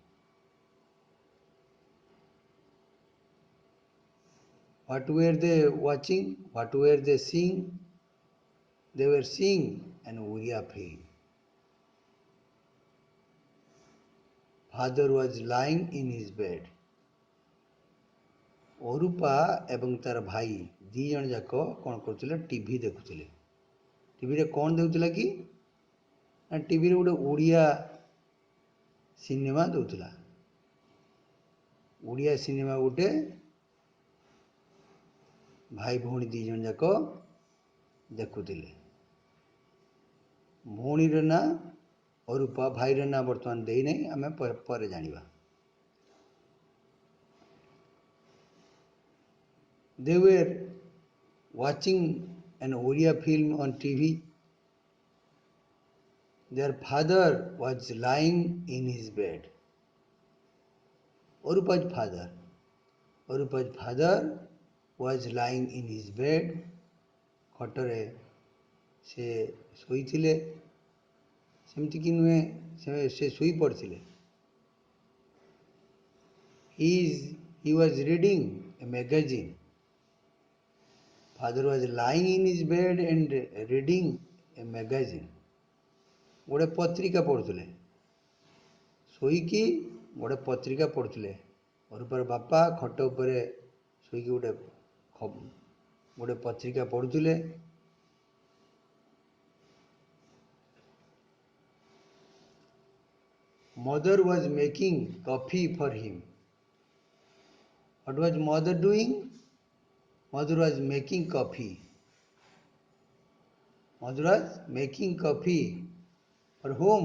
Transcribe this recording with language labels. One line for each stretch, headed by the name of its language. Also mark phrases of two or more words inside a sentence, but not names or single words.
English: What were they watching? What were they seeing? They were seeing an Oriya film. Father was lying in his bed.
Odia: ଅରୁପା ଏବଂ ତାର ଭାଇ ଦି ଜଣ ଯାକ କ'ଣ କରୁଥିଲେ? ଟିଭି ଦେଖୁଥିଲେ। ଟିଭିରେ କ'ଣ ଦେଉଥିଲା କି? ନା ଟିଭିରେ ଗୋଟେ ଓଡ଼ିଆ ସିନେମା ଦେଉଥିଲା। ଓଡ଼ିଆ ସିନେମା ଗୋଟେ ଭାଇ ଭଉଣୀ ଦି ଜଣ ଯାକ ଦେଖୁଥିଲେ। ଭଉଣୀର ନାଁ ଅରୁପା, ଭାଇର ନାଁ ବର୍ତ୍ତମାନ ଦେଇନାହିଁ, ଆମେ ପରେ ଜାଣିବା।
English: They were watching an Oriya film on TV. Their father was lying in his bed. Orupa's father was lying in his bed.
Odia: ଖଟରେ ସେ ଶୋଇଥିଲେ। ସେମିତିକି ନୁହେଁ, ସେ ଶୋଇ ପଡ଼ିଥିଲେ।
English: He was reading a magazine. Father was lying in his bed and reading a magazine.
Odia: ଗୋଟେ ପତ୍ରିକା ପଢ଼ୁଥିଲେ। ଶୋଇକି ଗୋଟେ ପତ୍ରିକା ପଢ଼ୁଥିଲେ। ଅରୁପାର ବାପା ଖଟ ଉପରେ ଶୋଇକି ଗୋଟେ ପତ୍ରିକା ପଢ଼ୁଥିଲେ।
English: Mother was making coffee for him. What was mother doing? Mother was making coffee. Mother was making coffee for whom?